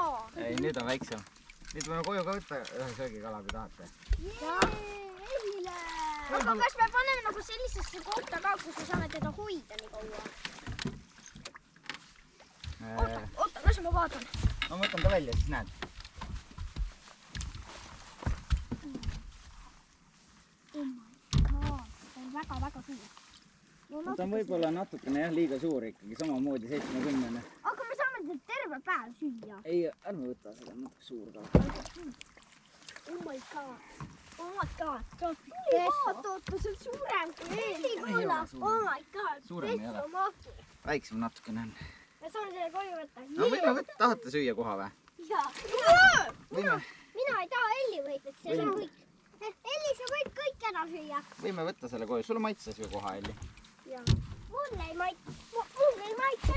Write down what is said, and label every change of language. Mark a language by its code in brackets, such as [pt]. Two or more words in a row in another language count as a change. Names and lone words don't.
[et] Ei, nüüd on väiksem. Nüüd võime koju ka võtta ühe söögikala, kui tahate. Eile. Aga kas me paneme nagu sellisesse kohta ka, kus me saame teda hoida nii kaua? Oota, las ma vaatan. Ma võtan ta välja, siis näed. [en] Oh my god, [et] see on väga suur. Ta on võib-olla natukene jah, liiga suur ikkagi, samamoodi 70. Aga me saame teda terve päev süüa. Ei, ärme võta seda, natuke suur kala. [en] Oh my god. [et] Oota, see on suurem kui eelkala. [en] Oh my god. [et] Suurem ei ole. Väiksem natukene on. Me saame selle koju võtta. No võime võtta, tahate süüa koha või? Jaa. Võime. Mina ei taha Elli võita, see on kõik. Elli, sa võid kõik ära süüa. Võime võtta selle koju. Sulle maitses ju koha, Elli? Jaa. Mulle ei maitse.